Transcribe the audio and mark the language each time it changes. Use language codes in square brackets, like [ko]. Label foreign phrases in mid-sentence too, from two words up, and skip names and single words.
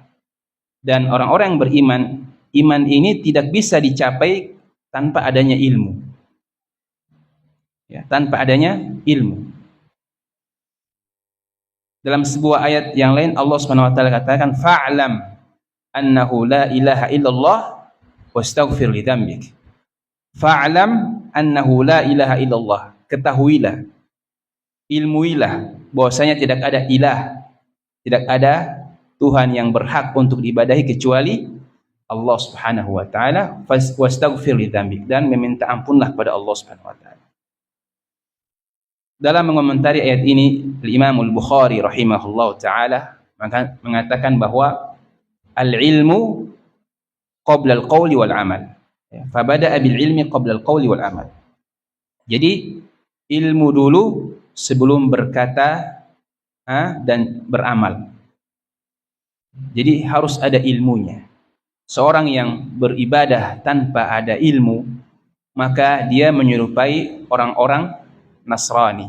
[id] Dan orang-orang yang beriman, iman ini tidak bisa dicapai tanpa adanya ilmu. Ya, tanpa adanya ilmu. Dalam sebuah ayat yang lain [ar] الله سبحانه وتعالى [id] katakan, [ar] فاعلم أنه لا إله إلا الله واستغفر لذنبك. فاعلم أنه لا إله إلا الله. [id] Ketahuilah, ilmuilah bahwasanya tidak ada ilah, tidak ada Tuhan yang berhak untuk diibadahi kecuali [ar] الله سبحانه وتعالى. واستغفر لذنبك, [id] dan meminta ampunlah pada [ar] الله سبحانه وتعالى. [id] Dalam mengomentari ayat ini, Imam Al-Bukhari [ar] رحمه الله تعالى [id] mengatakan bahwa [ar] العلم قبل القول والعمل. فبدأ بالعلم قبل القول والعمل. [id] Jadi ilmu dulu sebelum berkata dan beramal. Jadi harus ada ilmunya. Seorang yang beribadah tanpa ada ilmu, maka dia menyerupai orang-orang Nasrani.